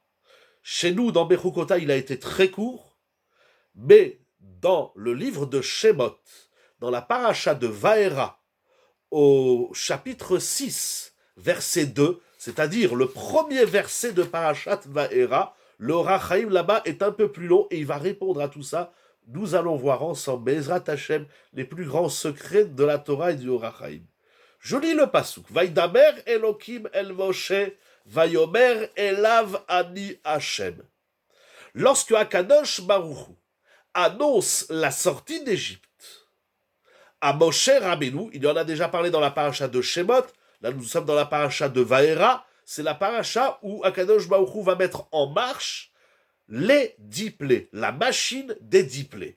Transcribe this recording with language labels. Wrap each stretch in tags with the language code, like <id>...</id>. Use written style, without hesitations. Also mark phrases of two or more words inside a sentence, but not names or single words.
<fr>Chez nous, dans Bechukotai, il a été très court, mais dans le livre de Shemot, dans la paracha de Vaera, au chapitre 6, verset 2, c'est-à-dire le premier verset de</fr> <he>פרשת וארא,</he> <fr>le Orach Chaim là-bas est un peu plus long et il va répondre à tout ça. Nous allons voir ensemble,</fr> <he>בעזרת השם,</he> <fr>les plus grands secrets de la Torah et du Orach Chaim. Je lis le pasuk.</fr> <he>וידבר אלוקים אל משה ויאמר אליו אני השם.</he> <fr>Lorsque</fr> <he>הקדוש ברוך הוא</he> <fr>annonce la sortie d'Égypte à Moshe Rabbeinu, il y en a déjà parlé dans la paracha de Shemot, là nous sommes dans la paracha de Vaera, c'est la paracha où</fr> <he>הקדוש ברוך הוא</he> <fr>va mettre en marche les 10 plaies, la machine des 10 plaies.</fr>